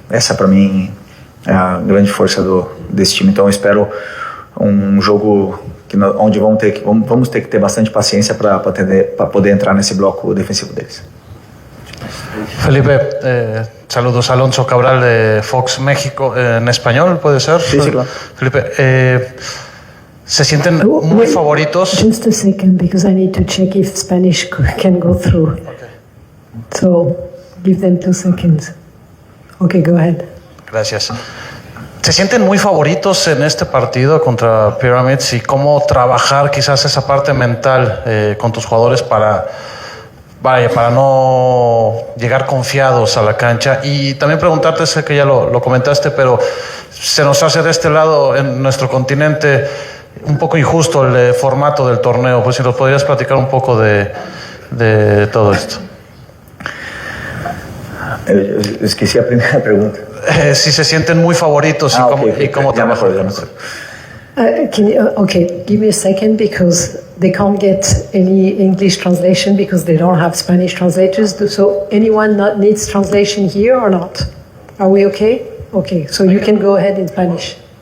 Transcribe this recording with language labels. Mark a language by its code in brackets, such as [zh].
[pt] Essa para mim é a grande força desse time. Então eu espero um jogo onde vamos ter que ter bastante paciência para poder entrar nesse bloco defensivo deles. [es] Felipe, saludos, Alonso Cabral de Fox México, en español, ¿puede ser? Sí, claro. Felipe, ¿se sienten muy favoritos? [en] Just a second, because I need to check if Spanish can go through. Okay. So, give them 2 seconds. Okay, go ahead. [es] Gracias. ¿Se sienten muy favoritos en este partido contra Pyramids y cómo trabajar quizás esa parte mental con tus jugadores para no llegar confiados a la cancha? Y también preguntarte, sé que ya lo comentaste, pero se nos hace de este lado en nuestro continente un poco injusto el formato del torneo. Pues si nos podrías platicar un poco de todo esto. [pt] Esqueci a primeira pergunta. [es] Si se sienten muy favoritos y cómo trabajan. [en] Okay, give me a second because they can't get any English translation because they don't have Spanish translators. So anyone not needs translation here or not? Are we okay? Okay, so you can go ahead in Spanish.